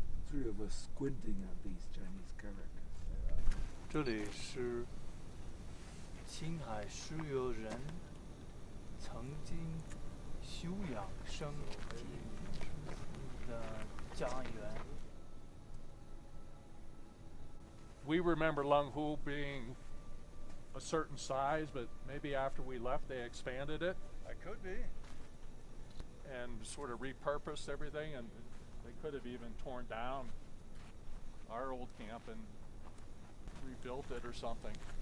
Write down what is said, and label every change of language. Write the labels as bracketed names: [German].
[English] Three of us squinting at these Chinese characters. [Chinese] 这里是青海石油人曾经休养生息的家园。 [English] We remember Lunghu being a certain size, but maybe after we left they expanded it I could be. and sort of repurposed everything, and they could have even torn down our old camp and rebuilt it or something.